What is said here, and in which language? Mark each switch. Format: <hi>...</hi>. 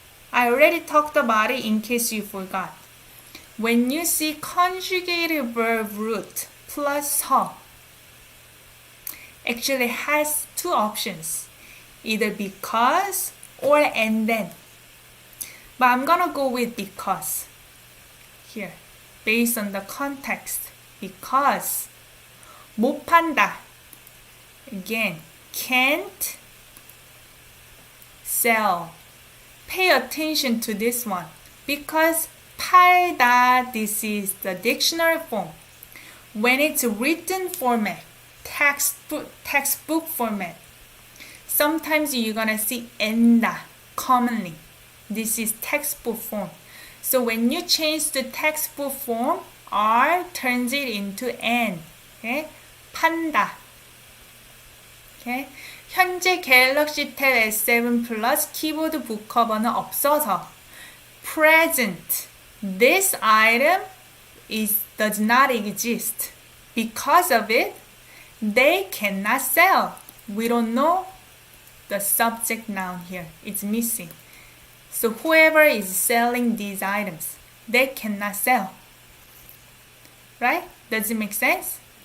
<en>I already talked about it in case you forgot. When you see conjugated verb root plus 서, actually has two options. Either because or and then. But I'm gonna go with because here, based on the context. Because</en> <ko>못 판다.</ko> <en>Again, can't sell. Pay attention to this one because 팔다, this is the dictionary form. When it's written format, textbook format, sometimes you're gonna see enda commonly. This is textbook form. So when you change the textbook form, R turns it into N. Okay? 판다. Okay?</en> <ko>현재 갤럭시 탭 S7 플러스 키보드 북커버는 없어서.</ko> <en>Present. This item does not exist. Because of it, they cannot sell. We don't know the subject noun here. It's missing. So whoever is selling these items, they cannot sell. Right? Does it make sense?</en>